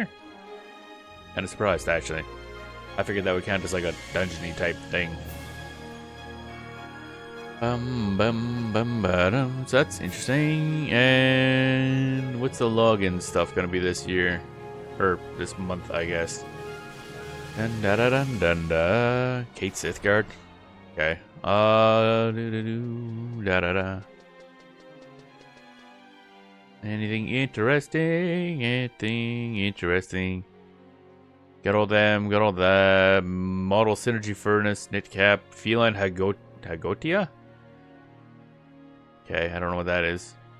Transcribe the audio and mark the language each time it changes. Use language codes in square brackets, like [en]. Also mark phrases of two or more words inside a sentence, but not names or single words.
[en] Kind of surprised, actually. I figured that would count as like a dungeony type thing. So that's interesting. And what's the login stuff gonna be this year? Or this month, I guess. Dun da da dun dun da. Kate Sithgard. Okay. Da da da. Anything interesting? Anything interesting? Got all them. Got all that. Model Synergy Furnace, Knit Cap, Feline Hagotia? Okay, I don't know what that is.